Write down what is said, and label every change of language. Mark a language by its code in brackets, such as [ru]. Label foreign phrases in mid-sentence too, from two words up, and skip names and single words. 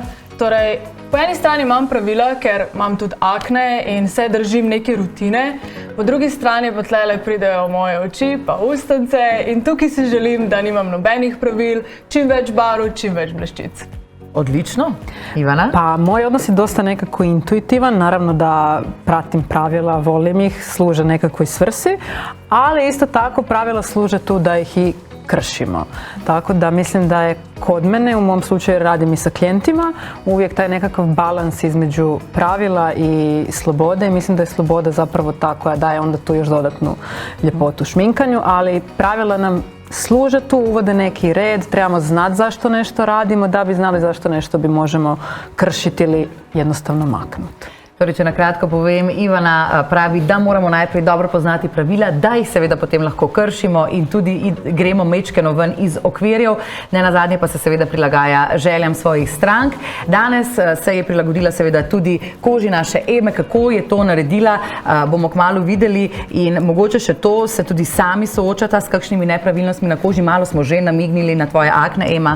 [sl] Torej, po eni strani imam pravila, ker imam tudi akne in se držim neke rutine, po drugi strani pa tlele pridejo moje oči, pa ustnice in tukaj si želim, da nimam nobenih pravil, čim več barv, čim več bleščic. Odlično. Ivana? [hr] Pa moj odnos je dosta nekako intuitivan, naravno da pratim pravila, volim ih, služe nekakvoj svrsi, ali isto tako pravila služe tu da ih i kršimo. Tako da mislim da je kod mene, u mom slučaju radim i sa klijentima, uvijek taj nekakav balans između pravila i slobode i mislim da je sloboda zapravo ta koja daje onda tu još dodatnu ljepotu šminkanju, ali pravila nam služe tu, uvode neki red, trebamo znati zašto nešto radimo, da bi znali zašto nešto bi možemo kršiti ili jednostavno maknuti. [sl] Torej, če na kratko povem, Ivana pravi, da moramo najprej dobro poznati pravila, da jih seveda potem lahko kršimo in tudi gremo mečkeno ven iz okvirjev, ne nazadnje pa se seveda prilagaja željam svojih strank. Danes se je prilagodila seveda tudi koži naše Eme, kako je to naredila, bomo kmalu videli in mogoče še to se tudi sami soočata s kakšnimi nepravilnostmi na koži, malo smo že namignili na tvoje akne, Ema.